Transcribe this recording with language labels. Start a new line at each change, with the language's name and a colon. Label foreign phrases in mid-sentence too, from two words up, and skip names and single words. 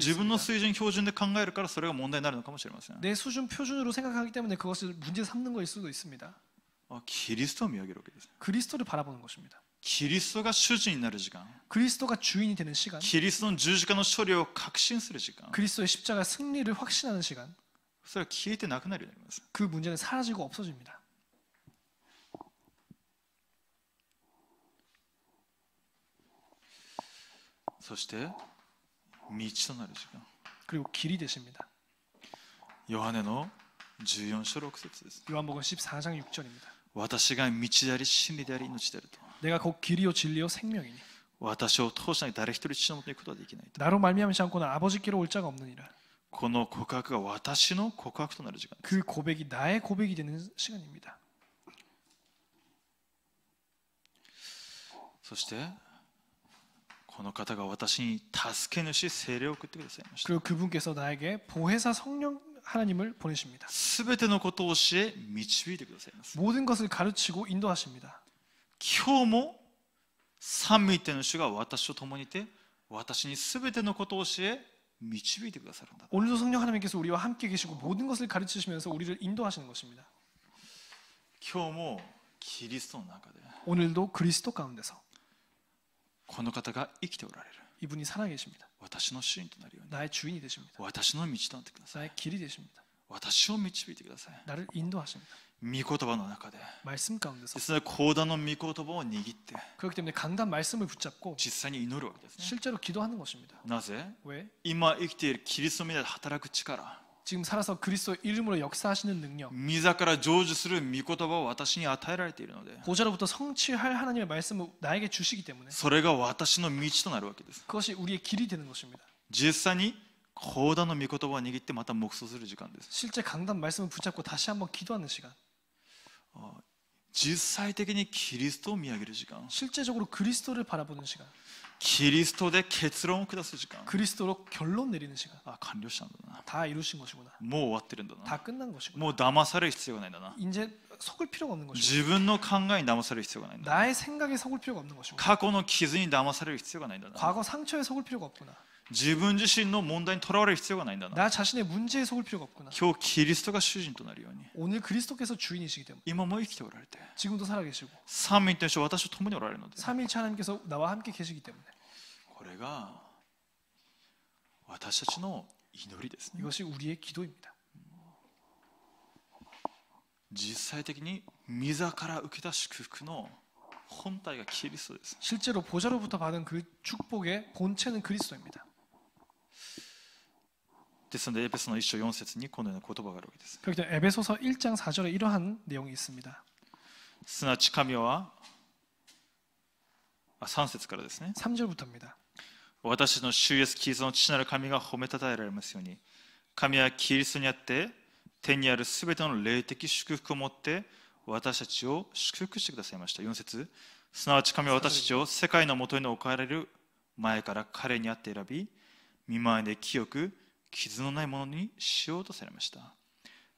Japanese: 自分の
Korean: 있습니다.
Japanese: 水準標準で考えるからそれが問題になるのかもしれません。
Korean: 내 수준 표준으로 생각하기 때문에 그것을 문제 삼는 것일 수도 있습니다.
Japanese: キリストを見上げるわけです。
Korean: 그리스도를 바라보는 것입니다.
Japanese: キリストが主人になる時間、
Korean: 그리스도가 주인이 되는 시간,
Japanese: キリストの十字架の勝利を確信する時間、
Korean: 그리스도의 십자가 승리를 확신하는 시간,
Japanese: それは消えてなくなるようになります。
Korean: 그 문제는 사라지고 없어집니다.
Japanese: そして道となる時間、
Korean: 그리고 길이 되십니다.
Japanese: ヨハネの14章6節です。
Korean: 요한복음 14장 6절입니다.
Japanese: 私が道であり真理であり命であると、
Korean: 내가 곧 길이요 진리요 생명이니
Japanese: 私を通しない誰一人父のもとに行くことはできないと。
Korean: 나로 말미암지 않고는 아버지께로 올 자가 없느니라.
Japanese: この告白が私の告白となる時間です。
Korean: 그 고백이 나의 고백이 되는 시간입니다.
Japanese: そしてこの方が私に助け主聖霊を送ってくださいました。
Korean: 그리고 그분께서 나에게 보혜사 성령 하나님을 보내십니다.
Japanese: すべてのことを教え導いてくださいます。
Korean: 모든 것을 가르치고 인도하십니다.
Japanese: 今日も三位一体の主が私と共にいて、私にすべてのことを教え導いてくださるんだ。
Korean: 오늘도 성령 하나님께서 우리와 함께 계시고 모든 것을 가르치시면서 우리를 인도하시는 것입니다.
Japanese: 今日もキリストの中で
Korean: 오늘도 그리스도 가운데서
Japanese: この方が生きておられる。
Korean: 이분이 살아계십니다.
Japanese: 私の主人となるように、
Korean: 나의 주인이 되십니다.
Japanese: 私の道となってください。
Korean: 나의 길이 되십니다.
Japanese: 私を導いてください。
Korean: 나를 인도하십니다.
Japanese: 御言葉の中で
Korean: 말씀 가운데서.
Japanese: ですね、講談の御言葉を握って
Korean: 그렇기 때문에 강단 말씀을 붙잡고
Japanese: 実際に祈るわけですね。
Korean: 실제로 기도하는 것입니다.
Japanese: なぜ？
Korean: 왜?
Japanese: 今生きているキリストの皆で働く力、
Korean: 지금 살아서 그리스도 이름으로 역사하시는 능력,
Japanese: 御座から成就する御言葉を私に与えられているので、
Korean: 보좌로부터 성취할 하나님의 말씀을 나에게 주시기 때문에
Japanese: それが私の道となるわけです。
Korean: 그것이 우리의 길이 되는 것입니다.
Japanese: 実際に講談の御言葉を握ってまた黙想する時間です。
Korean: 실제 강단 말씀을 붙잡고 다시 한번 기도하는 시간,
Japanese: 実際的にキリストを見上げる時間、
Korean: 실제적으로 그리스도를 바라보는 시간,
Japanese: キリストで結論を下す時間。
Korean: 그리스도로 결론 내리는 시간.
Japanese: 完了したんだな。
Korean: 다 이루신 것이구나.
Japanese: もう終わってるんだな。
Korean: 다 끝난 것이구나.
Japanese: もう騙される必要がないんだな。
Korean: 이제 속을 필요가 없는 것이구나.
Japanese: 自分の考えに騙される必要がないんだな。
Korean: 나의 생각에 속을 필요가 없는 것이구나.
Japanese: 過去の傷に騙される必要がないんだな。
Korean: 과거 상처에 속을 필요가 없구나.
Japanese: 自分自身の問題にとらわれる必要がないんだな。
Korean: 나 자신의 문제에 속을 필요가 없구나.
Japanese: 今日キリストが主人となるように、
Korean: 오늘 그리스도께서 주인이시기 때문에
Japanese: 今も生きておられて、
Korean: 지금도 살아계시고
Japanese: 三位一体の主は私と共におられるので、
Korean: 삼일체 하나님께서 나와 함께 계시기 때문에
Japanese: これが私たちの祈りですね。
Korean: 이것이 우리의 기도입니다.
Japanese: 実際的に御座から受けた祝福の本体がキリストです。
Korean: 실제로 보좌로부터 받은 그 축복의 본체는 그리스도입니다.
Japanese: ですのでエペソの1章4節にこのような言葉があるわけです。
Korean: 그렇기 때문에 에베소서 1장 4절에 이러한 내용이 있습니다.
Japanese: すなわち神は3節からですね。
Korean: 3절부터입니다.
Japanese: 私たちの主イエスキリストの父なる神が褒めたたえられますように、神はキリストにあって天にあるすべての霊的祝福をもって私たちを祝福してくださいました。4節、すなわち神は私たちを世界のもとに置かれる前から彼にあって選び、見舞いで清く傷のないものにしようとされました。